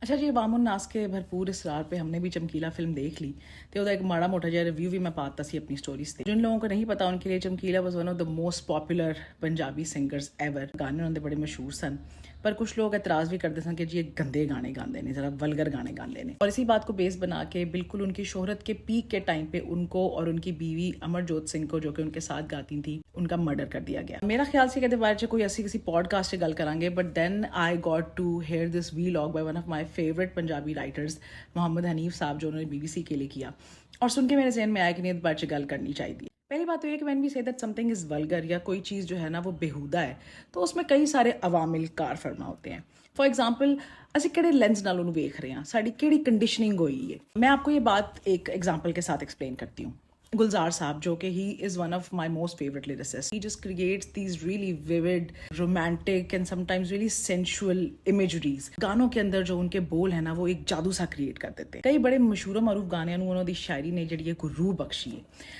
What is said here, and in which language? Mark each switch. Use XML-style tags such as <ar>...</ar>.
<pa>ਅੱਛਾ ਜੀ, ਅਵਾਮੁਨ ਨਾਸ ਕੇ ਭਰਪੂਰ</pa> <hi>इसरार पे हमने भी चमकीला फिल्म देख ली तो</hi> <pa>ਉਹਦਾ ਇੱਕ ਮਾੜਾ ਮੋਟਾ ਜਿਹਾ ਰਿਵਿਊ ਵੀ ਮੈਂ ਪਾਤਾ ਸੀ</pa> <hi>अपनी स्टोरीज</hi> <pa>ਤੇ।</pa> <hi>जिन लोगों को नहीं पता उनके लिए</hi> <en>Chamkila was one of the most popular Punjabi singers ever.</en> <hi>गाने उन्होंने बड़े मशहूर सन, पर कुछ लोग एतराज़ भी करते सन कि जी ये गंदे गाने गाते हैं, ज़रा वल्गर गाने गाते हैं। और इसी बात को बेस बना के बिल्कुल उनकी शोहरत के पीक के टाइम पे उनको और उनकी बीवी अमरजोत सिंह को, जो कि उनके साथ गाती थी, उनका मर्डर कर दिया गया। मेरा ख्याल से कहते बारे कोई ऐसी किसी पॉडकास्ट से गल करांगे,</hi> <en>but then I got to hear this vlog by one of my favourite Punjabi writers</en> <hi>Mohammad Hanif साहब, जो उन्होंने BBC के लिए किया। और सुन के मेरे जहन में आया कि नहीं इस बारे गल करनी चाहिए। पहली बात तो ये कि</hi> <en>when we say that something is vulgar</en> <hi>या कोई चीज़ जो है ना वो बेहुदा है, तो उसमें कई सारे अवामिल कार फरमा होते हैं।</hi> <pa>फॉर एग्जाम्पल ਅਸੀਂ ਕਿਹੜੇ ਲੈਂਸ ਨਾਲ ਉਹਨੂੰ ਵੇਖ ਰਹੇ ਹਾਂ, ਸਾਡੀ ਕਿਹੜੀ ਕੰਡੀਸ਼ਨਿੰਗ ਹੋਈ ਹੈ।</pa> <hi>मैं आपको ये बात एक एग्जाम्पल के साथ एक्सप्लेन करती हूँ। गुलजार साहब, जो कि</hi> <en>He is one of my most favourite lyricist, he just creates these really vivid, romantic and sometimes really sensual imageries.</en> <hi>गानों के अंदर जो उनके बोल है ना वो एक जादू सा क्रिएट कर देते हैं। कई बड़े मशहूर मरूफ गाने उन्होंने शायरी ने जी एक रूह बख्शी है।</hi>